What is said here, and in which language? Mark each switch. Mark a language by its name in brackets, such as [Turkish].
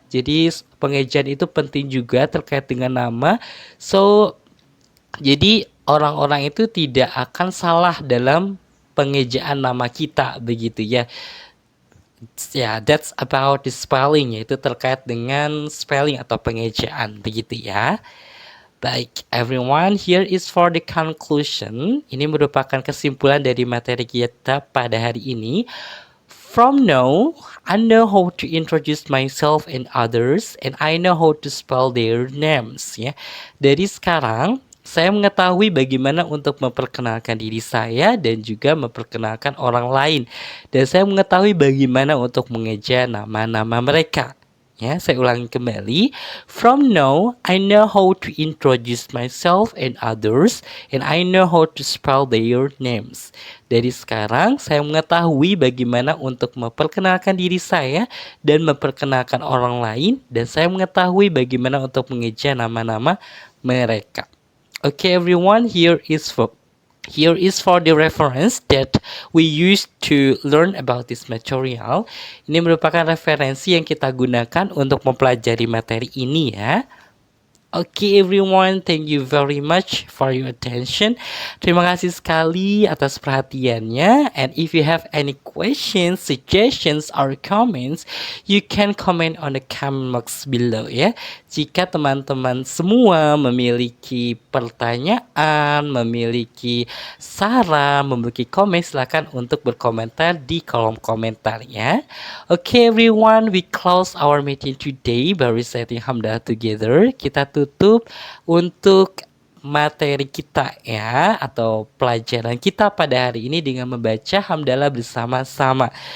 [Indonesian] Jadi pengejaan itu penting juga terkait dengan nama. So jadi orang-orang itu tidak akan salah dalam pengejaan nama kita begitu ya. Ya, [English] that's about the spelling, [Indonesian] yaitu terkait dengan spelling atau pengejaan begitu ya. [English] Baik, everyone, here is for the conclusion. [Indonesian] Ini merupakan kesimpulan dari materi kita pada hari ini. [English] From now, I know how to introduce myself and others, and I know how to spell their names. [Indonesian] Ya, dari sekarang saya mengetahui bagaimana untuk memperkenalkan diri saya dan juga memperkenalkan orang lain. Dan saya mengetahui bagaimana untuk mengeja nama-nama mereka. Ya, saya ulangi kembali. [English] From now, I know how to introduce myself and others, and I know how to spell their names. [Indonesian] Dari sekarang, saya mengetahui bagaimana untuk memperkenalkan diri saya dan memperkenalkan orang lain, dan saya mengetahui bagaimana untuk mengeja nama-nama mereka. [English] Okay, everyone, here is for the reference that we use to learn about this material. [Indonesian] Ini merupakan referensi yang kita gunakan untuk mempelajari materi ini ya. [English] Okay everyone, thank you very much for your attention. [Indonesian] Terima kasih sekali atas perhatiannya. [English] And if you have any questions, suggestions, or comments, you can comment on the comment box below ya. [Indonesian] Jika teman-teman semua memiliki pertanyaan, memiliki saran, memiliki komen, silakan untuk berkomentar di kolom komentar ya. [English] Okay everyone, we close our meeting today by reciting Hamdalah together. [Indonesian] Kita tutup untuk materi kita ya, atau pelajaran kita pada hari ini dengan membaca hamdalah bersama-sama.